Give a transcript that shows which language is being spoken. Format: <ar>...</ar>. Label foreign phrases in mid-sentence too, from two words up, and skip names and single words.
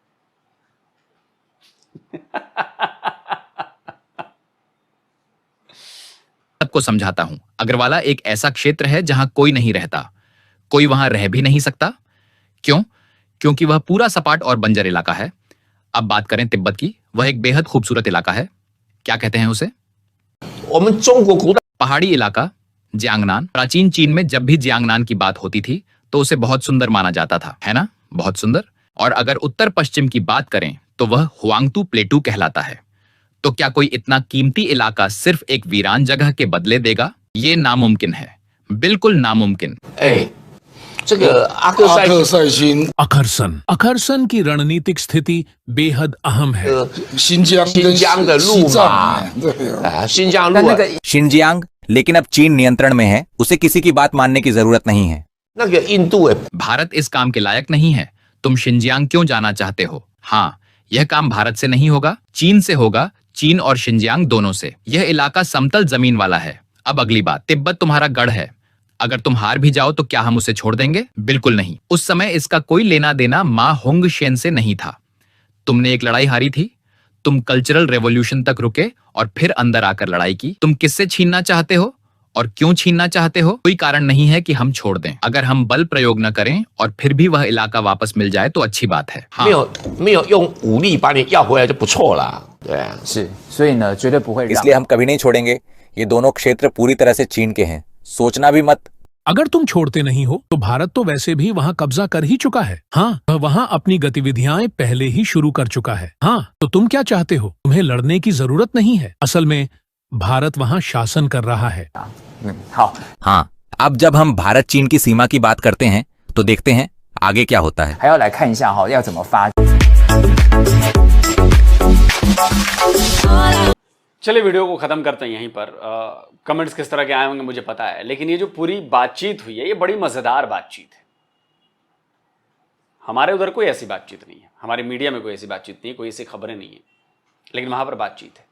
<hi>सबको समझाता हूं, अग्रवाला एक ऐसा क्षेत्र है जहां कोई नहीं रहता, कोई वहां रह भी नहीं सकता। क्यों? क्योंकि वह पूरा सपाट और बंजर इलाका है। अब बात करें तिब्बत की, वह एक बेहद खूबसूरत इलाका है। क्या कहते हैं उसे?</hi> <zh>我们中国古代</zh> <hi>पहाड़ी इलाका जियांगनान। प्राचीन चीन में जब भी जियांगनान की बात होती थी तो उसे बहुत सुंदर माना जाता था, है ना? बहुत सुंदर। और अगर उत्तर पश्चिम की बात करें तो वह हुआंगतू प्लेटू कहलाता है। तो क्या कोई इतना कीमती इलाका सिर्फ एक वीरान जगह के बदले देगा? ये नामुमकिन है, बिल्कुल नामुमकिन।</hi> <zh>哎，这个阿克塞阿克塞辛 अखरसन की रणनीतिक स्थिति बेहद अहम है। 新疆跟新疆的路西藏嘛，对啊，啊，新疆但路那个</zh> <hi>शिनजियांग लेकिन अब चीन नियंत्रण में है, उसे किसी की बात मानने की जरूरत नहीं है।</hi> <zh>那个印度诶，</zh> <hi>भारत इस काम के लायक नहीं है। तुम शिनजियांग क्यों जाना चाहते हो? हाँ, यह काम भारत से नहीं होगा, चीन से होगा, चीन और शिनजियांग दोनों से। यह इलाका समतल जमीन वाला है। अब अगली बात, तिब्बत तुम्हारा गढ़ है। अगर तुम हार भी जाओ तो क्या हम उसे छोड़ देंगे? बिल्कुल नहीं। उस समय इसका कोई लेना देना मां होंग शेन से नहीं था। तुमने एक लड़ाई हारी थी, तुम</hi> <en>Cultural Revolution</en> <hi>तक रुके और फिर अंदर आकर लड़ाई की। तुम किससे छीनना चाहते हो और क्यों छीनना चाहते हो? कोई कारण नहीं है कि हम छोड़ दें। अगर हम बल प्रयोग न करें और फिर भी वह इलाका वापस मिल जाए तो अच्छी बात है। हाँ,</hi> <zh>没有用武力把你要回来就不错啦，对啊。是，所以呢，绝对不会让</zh> <hi>इसलिए हम कभी नहीं छोड़ेंगे। ये दोनों क्षेत्र पूरी तरह से चीन के हैं, सोचना भी मत। अगर तुम छोड़ते नहीं हो तो भारत तो वैसे भी वहां कब्जा कर ही चुका है। हाँ, वह वहां अपनी गतिविधियां पहले ही शुरू कर चुका है। हाँ, तो तुम क्या चाहते हो? तुम्हें लड़ने की जरूरत नहीं है। असल में भारत वहां शासन कर रहा है।</hi> <zh>好，</zh> <hi>हाँ, अब जब हम भारत चीन की सीमा की बात करते हैं तो देखते हैं आगे क्या होता है।</hi> <zh>还要来看一下哈，要怎么发。</zh> <hi>चलिए वीडियो को खत्म करते हैं यहीं पर। कमेंट्स किस तरह के आए होंगे मुझे पता है, लेकिन ये जो पूरी बातचीत हुई है ये बड़ी मजेदार बातचीत है। हमारे उधर कोई ऐसी बातचीत नहीं है, हमारी मीडिया में कोई ऐसी बातचीत नहीं है, कोई ऐसी खबरें नहीं है, लेकिन वहां पर बातचीत है।</hi>